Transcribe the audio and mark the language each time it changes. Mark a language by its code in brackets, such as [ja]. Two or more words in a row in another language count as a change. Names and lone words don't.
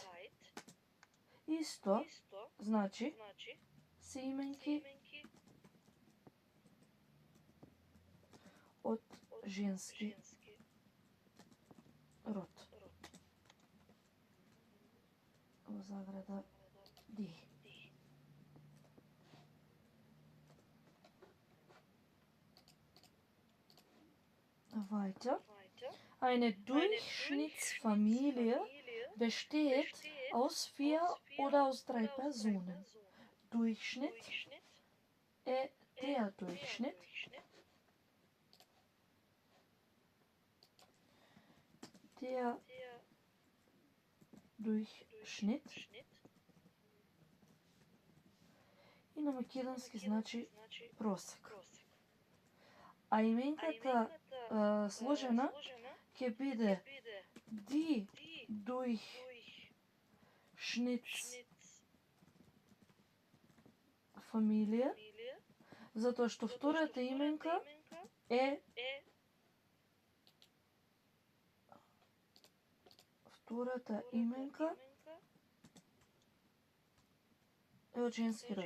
[mk] Исто, значи, се именки од женски род. Во заграда ди. [de] Weiter. Eine Durchschnittsfamilie besteht aus 4 oder aus 3 Personen. Durchschnitt est der Durchschnitt. Der Durchschnitt. [mk] И на македонски значи просек. А именката сложена ќе биде [de] die Durchschnittsfamilie, [mk] затоа што втората именка е од женски род.